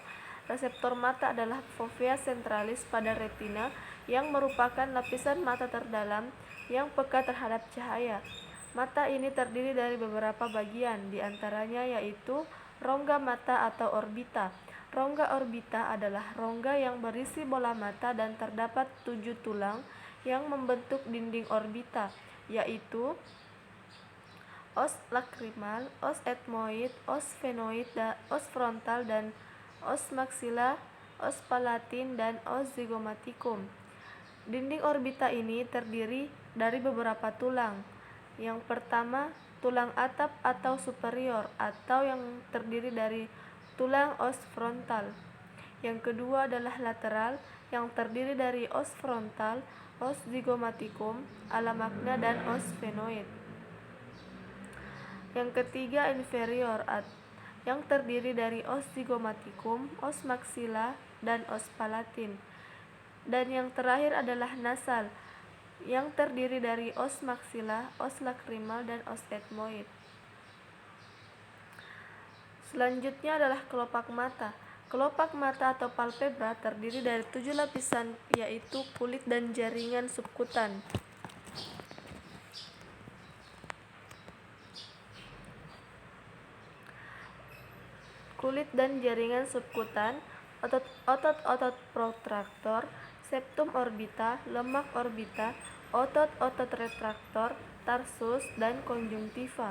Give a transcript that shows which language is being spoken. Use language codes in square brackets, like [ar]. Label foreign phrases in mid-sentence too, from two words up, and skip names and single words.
[id] Reseptor mata adalah fovea centralis pada retina yang merupakan lapisan mata terdalam yang peka terhadap cahaya. Mata ini terdiri dari beberapa bagian, diantaranya yaitu rongga mata atau orbita. Rongga orbita adalah rongga yang berisi bola mata dan terdapat 7 tulang yang membentuk dinding orbita, yaitu os lakrimal, os etmoid, os sphenoid, os frontal, dan os maxilla, os palatin, dan os zygomaticum. Dinding orbita ini terdiri dari beberapa tulang. Yang pertama, tulang atap atau superior atau yang terdiri dari tulang os frontal. Yang kedua adalah lateral yang terdiri dari os frontal, os zygomaticum, ala magna, dan os sphenoid. Yang ketiga inferior yang terdiri dari os zygomaticum, os maxilla, dan os palatin. Dan yang terakhir adalah nasal yang terdiri dari os maxilla, os lakrimal, dan os etmoid. Selanjutnya adalah kelopak mata. Kelopak mata atau palpebra terdiri dari 7 lapisan, yaitu kulit dan jaringan subkutan. Kulit dan jaringan subkutan, otot-otot protraktor, septum orbita, lemak orbita, otot-otot retraktor, tarsus, dan konjungtiva.